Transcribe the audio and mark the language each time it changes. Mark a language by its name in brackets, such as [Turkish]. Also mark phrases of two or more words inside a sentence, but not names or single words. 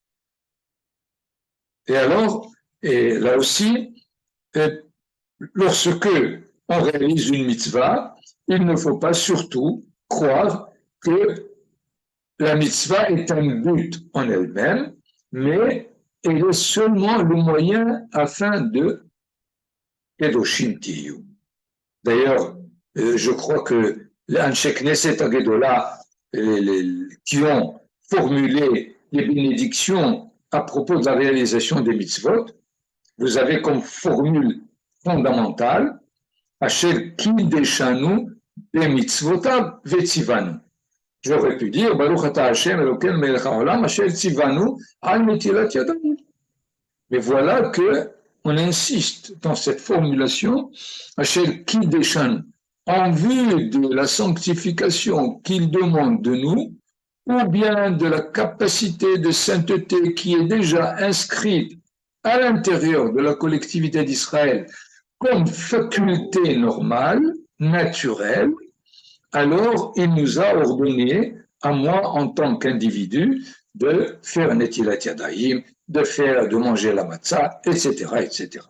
[French] Et alors, et là aussi, lorsque on réalise une mitzvah, il ne faut pas surtout croire que la mitzvah est un but en elle-même, mais elle est seulement le moyen afin de [Hebrew] קדושים תהיו. [French] D'ailleurs, je crois que les [Hebrew] אנשי כנסת הגדולה, [French] qui ont formulé les bénédictions à propos de la réalisation des mitzvot, vous avez comme formule fondamentale [Hebrew] אשר קדשנו ב מצותיו וצונו. [French] J'aurais pu dire [Hebrew] ברוך אתה השם אלוקינו מלך העולם אשר צונו על נטילת ידים. [French] Mais voilà que on insiste dans cette formulation [Hebrew] אשר קדשנו, [French] en vue de la sanctification qu'il demande de nous, ou bien de la capacité de sainteté qui est déjà inscrite à l'intérieur de la collectivité d'Israël comme faculté normale, naturelle, alors il nous a ordonné, à moi en tant qu'individu, de faire [Hebrew] נטילת ידים, [French] de manger la matzah, etc., etc.